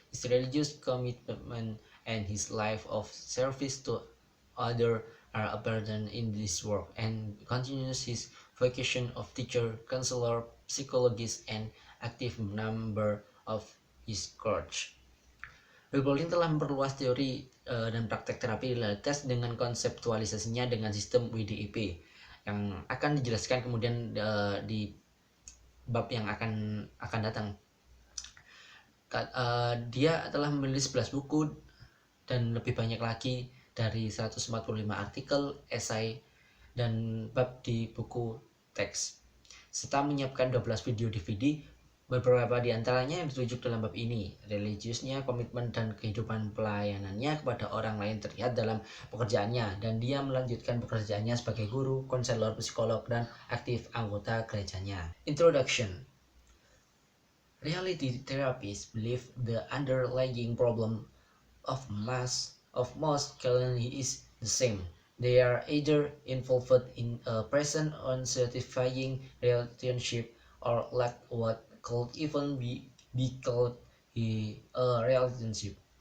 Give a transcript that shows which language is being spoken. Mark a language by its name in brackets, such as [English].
[English] His religious commitment and his life of service to others are apparent in this work, and continues his vocation of teacher, counselor, psychologist, and active member of his church. [Indonesian] Bowling telah memperluas teori dan praktek terapi realitas dengan konseptualisasinya dengan sistem WDEP yang akan dijelaskan kemudian di bab yang akan datang. Dia telah menulis 11 buku dan lebih banyak lagi dari 145 artikel, esai, dan bab di buku teks, serta menyiapkan 12 video DVD. Beberapa di antaranya yang ditunjuk dalam bab ini. Religiusnya, komitmen dan kehidupan pelayanannya kepada orang lain terlihat dalam pekerjaannya, dan dia melanjutkan pekerjaannya sebagai guru, konselor, psikolog, dan aktif anggota gerejanya. [English] Introduction. Reality therapists believe the underlying problem of most challenge is the same. They are either involved in a present unsatisfying relationship or lack what could even be called a relationship.